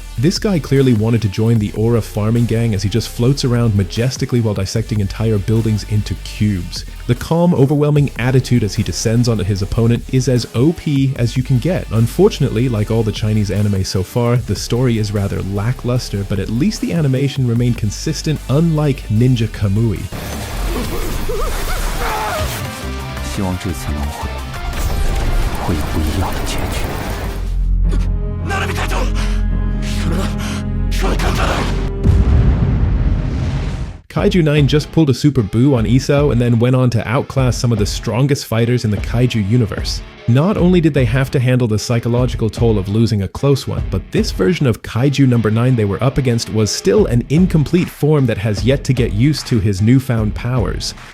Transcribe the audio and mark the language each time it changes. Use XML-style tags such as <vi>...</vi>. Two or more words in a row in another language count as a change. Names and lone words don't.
<en>This guy clearly wanted to join the Aura farming gang as he just floats around majestically while dissecting entire buildings into cubes. The calm, overwhelming attitude as he descends onto his opponent is as OP as you can get. Unfortunately, like all the Chinese anime so far, the story is rather lackluster, but at least the animation remained consistent, unlike Ninja Kamui.</en> <zh>希望这次轮回会有不一样的结局。</zh> <ja>Narumi会長、それは簡単だ。</ja> <en>Kaiju 9 just pulled a super boo on Isao and then went on to outclass some of the strongest fighters in the Kaiju universe. Not only did they have to handle the psychological toll of losing a close one, but this version of Kaiju number 9 they were up against was still an incomplete form that has yet to get used to his newfound powers.</en>